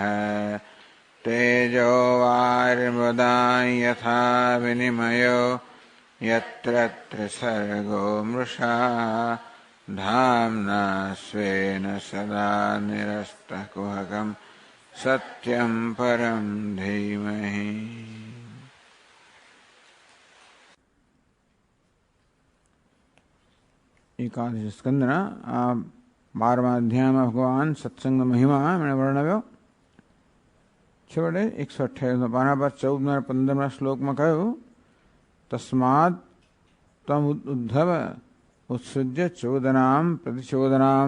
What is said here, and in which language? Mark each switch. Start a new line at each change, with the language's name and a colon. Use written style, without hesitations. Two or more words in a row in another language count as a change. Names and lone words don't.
Sanskrit: तेजो वारिमृदां यथा विनिमयो यत्र त्रिसर्गो मृषा धाम्ना स्वेन सदा निरस्तकुहकं सत्यं परं धीमहि।
Gujarati: એકાદશ સ્કંદના આ 12મા અધ્યાયમાં ભગવાન સત્સંગનો મહિમા એમણે વર્ણવ્યો. છેવટે 128 પાના પર 14 15 શ્લોકમાં કહ્યું,
Sanskrit: तस्माद तम उद्धव उत्सृज्य चोदनाम प्रतिचोदनाम.